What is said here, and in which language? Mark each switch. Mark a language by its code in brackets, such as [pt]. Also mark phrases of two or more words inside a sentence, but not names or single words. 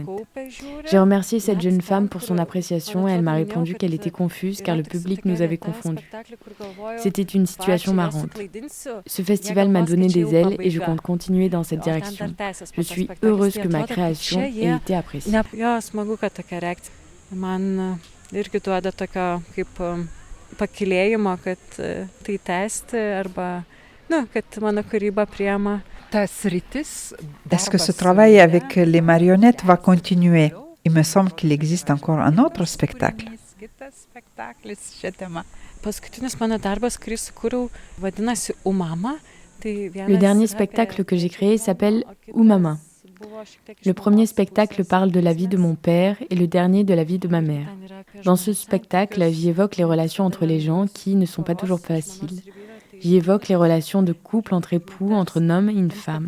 [fr] J'ai remercié cette jeune femme pour son appréciation et elle m'a répondu qu'elle était confuse car le public nous avait confondus. C'était une situation marrante. Ce festival m'a donné des ailes et je compte continuer dans cette direction. Je suis heureuse que ma création ait été appréciée. [lt] Irgi duoda tokio kaip pakylėjimo, kad tai tęsti arba, kad mano kūryba priema. [fr] Est-ce que ce travail avec les marionnettes va continuer? Il me semble qu'il existe encore un autre spectacle. [lt] Paskutinis mano darbas, kurį sukūriau, vadinasi Umama. [fr] Le dernier spectacle que j'ai créé s'appelle Umama. Le premier spectacle parle de la vie de mon père et le dernier de la vie de ma mère. Dans ce spectacle, j'y évoque les relations entre les gens qui ne sont pas toujours faciles. J'y évoque les relations de couple entre époux, entre un homme et une femme.